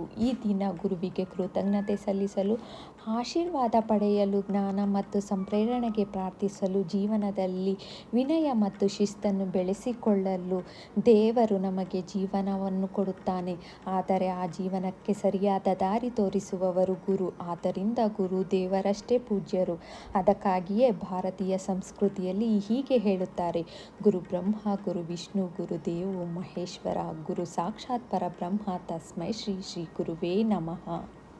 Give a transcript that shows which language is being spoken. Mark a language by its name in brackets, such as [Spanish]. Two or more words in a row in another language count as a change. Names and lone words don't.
[Kannada] ಈ ದಿನ ಗುರುವಿಗೆ ಕೃತಜ್ಞತೆ ಸಲ್ಲಿಸಲು, ಆಶೀರ್ವಾದ ಪಡೆಯಲು, ಜ್ಞಾನ ಮತ್ತು ಸಂಪ್ರೇರಣೆಗೆ ಪ್ರಾರ್ಥಿಸಲು, ಜೀವನದಲ್ಲಿ ವಿನಯ ಮತ್ತು ಶಿಸ್ತನ್ನು ಬೆಳೆಸಿಕೊಳ್ಳಲು. ದೇವರು ನಮಗೆ ಜೀವನವನ್ನು ಕೊಡುತ್ತಾನೆ, ಆದರೆ ಆ ಜೀವನಕ್ಕೆ ಸರಿಯಾದ ದಾರಿ ತೋರಿಸುವವರು ಗುರು. ಆದ್ದರಿಂದ ಗುರು ದೇವರಷ್ಟೇ ಪೂಜ್ಯರು. ಅದಕ್ಕಾಗಿಯೇ ಭಾರತೀಯ ಸಂಸ್ಕೃತಿಯಲ್ಲಿ ಹೀಗೆ ಹೇಳುತ್ತಾರೆ: [Sanskrit] ಗುರು ಬ್ರಹ್ಮ, ಗುರು ವಿಷ್ಣು, ಗುರು ದೇವೋ ಮಹೇಶ್ವರ, ಗುರು ಸಾಕ್ಷಾತ್ ಪರಬ್ರಹ್ಮ, ತಸ್ಮೈ ಶ್ರೀ ಶ್ರೀ ಗುರುವೇ ನಮಃ.